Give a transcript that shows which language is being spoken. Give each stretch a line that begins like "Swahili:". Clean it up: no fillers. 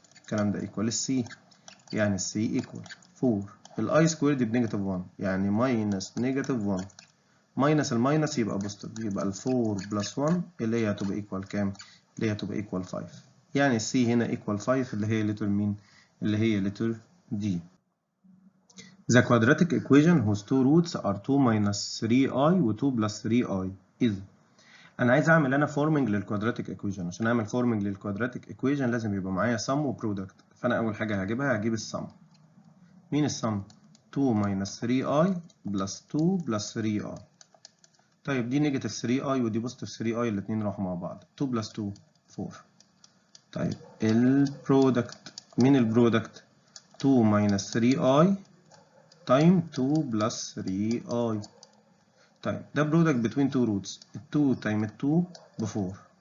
Arabic: الكلام ده ايكوال السي، يعني السي ايكوال 4. الاي سكوير دي بنيجاتيف 1 يعني ماينس نيجاتيف 1. ماينس الماينس يبقى بوزيتيف، يبقى ال 4 بلس 1 اللي هي هتبقى ايكوال كام؟ اللي هي هتبقى ايكوال 5. يعني السي هنا ايكوال 5 اللي هي لتر مين؟ اللي هي لتر دي.
English: The quadratic equation whose two roots are 2 minus 3i و 2 plus 3i is.
Arabic: انا عايز اعمل فورمنج للكوادراتيك ايكويشن. عشان اعمل فورمنج للكوادراتيك ايكويشن لازم يبقى معايا sum وبرودكت. فانا اول حاجه هجيبها هجيب السم. مين السم؟
English: 2 minus 3i plus 2 plus 3i.
Arabic: طيب دي نيجاتيف 3i ودي بوزيتيف 3i، الاثنين راحوا مع بعض. 2 بلس 2 4. طيب البرودكت، مين البرودكت؟
English: 2 minus 3i
Arabic: تايم 2 بلس 3i. طيب ده برودكت بتوين تو روتس. ال 2 تايم ال 2 ب 4.